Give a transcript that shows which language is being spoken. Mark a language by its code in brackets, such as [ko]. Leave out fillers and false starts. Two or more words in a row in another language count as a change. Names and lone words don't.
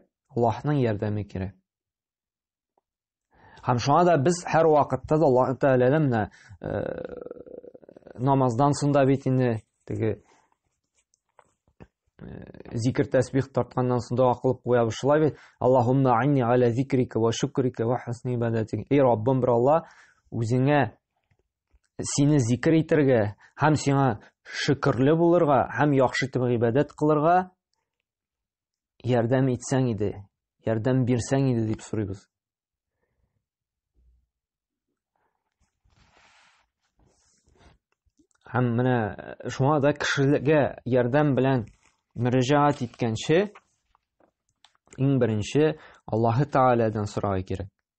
[tt] Аллаһның ярдәме кирәк. Һәм шуңа да без һәр вакытта да Аллаһ Тәгаләдән намаздан соң да бит инде теге зикр тәсбих тартканнан соң да кылып куябыз шулай бит. [ar] اللهم أعني على ذكرك وشكرك وحسن عبادتك. [tt] Эй Раббым, бер Алла, үзеңә сине зикр итәргә, һәм сиңа шөкерле булырга, һәм яхшы итеп гыйбадәт кылырга ярдәм итсәң иде, ярдәм бирсәң иде дип сорыйбыз. Һәм менә шуңа да кешегә ярдәм белән мөрәҗәгать иткәнче иң беренче Аллаһ Тәгаләдән сорарга кирәк.